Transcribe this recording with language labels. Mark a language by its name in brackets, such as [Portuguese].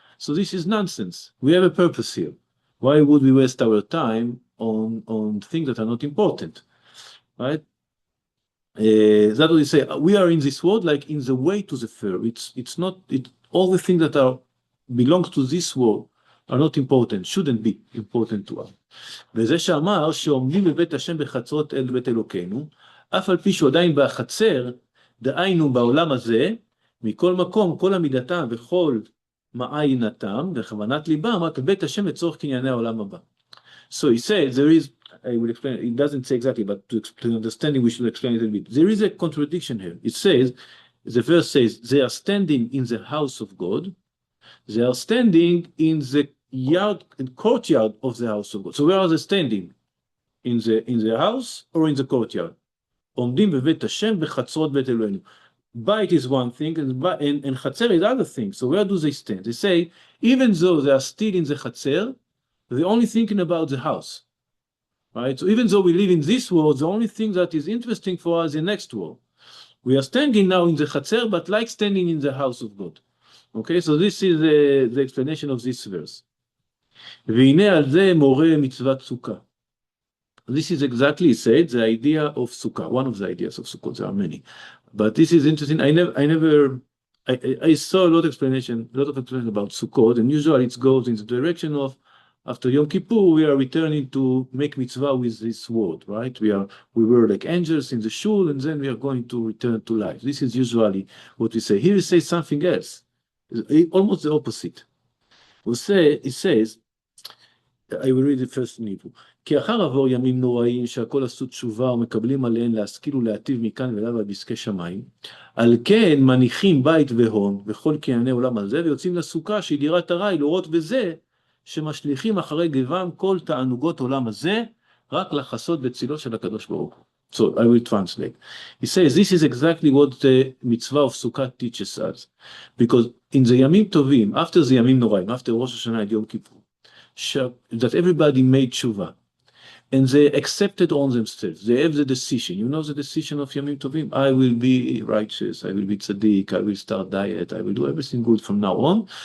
[English] So this is nonsense. We have a purpose here. Why would we waste our time on things that are not important, right? That's what we say. We are in this world like in the way to the fair. It's not all the things that belong to this world are not important, shouldn't be important to us. [Hebrew] וזה שאמר שעומדים בבית השם בחצרות אל בית אלוקינו, אף על פי שהוא עדיין בחצר, דהיינו בעולם הזה, מכל מקום, כל עמידתם וכל מעיינתם וכוונת ליבם רק בית השם לצורך קנייני העולם הבא. [English] So he said, there is, I will explain, it doesn't say exactly, but to understand it, we should explain it a bit. There is a contradiction here. It says, the verse says, they are standing in the house of God, they are standing in the courtyard of the house of God. So where are they standing? In the house or in the courtyard? [Hebrew] עומדים בבית השם בחצרות בית אלוהינו. [English] Bait is one thing, and Chatzer is other thing. So where do they stand? They say, even though they are still in the Chatzer, they're only thinking about the house. Right? So even though we live in this world, the only thing that is interesting for us is the next world. We are standing now in the Chatzer, but like standing in the house of God. Okay, so this is the explanation of this verse. [Hebrew] והנה על זה מורה מצוות סוכה. [English] This is exactly said, the idea of Suka, one of the ideas of Sukkot. There are many, but this is interesting. I saw a lot of explanation about Sukkot, and usually it goes in the direction of after Yom Kippur we are returning to make mitzvah with this world, right? We were like angels in the shul, and then we are going to return to life. This is usually what we say. Here he says something else, almost the opposite. It says, I will read the first nivu. [Hebrew] כי אחר עבור ימים נוראים שהכל עשו תשובה ומקבלים עליהן להשכיל ולהטיב מכאן ולהבא בעסקי שמיים, על כן מניחים בית והון וכל קנייני עולם הזה ויוצאים לסוכה שהיא דירת ארעי, לראות בזה שמשליכים אחרי גבם כל תענוגות עולם הזה רק לחסות בצילו של הקדוש ברוך הוא. [English] So I will translate. He says this is exactly what the mitzvah of Sukkah teaches us, because in the Yamim Tovim, after the Yamim Noraim, after Rosh Hashanah and Yom Kippur, that everybody made tshuva, and they accepted on themselves. They have the decision. You know the decision of Yamim Tovim? I will be righteous, I will be tzaddik, I will start diet, I will do everything good from now on.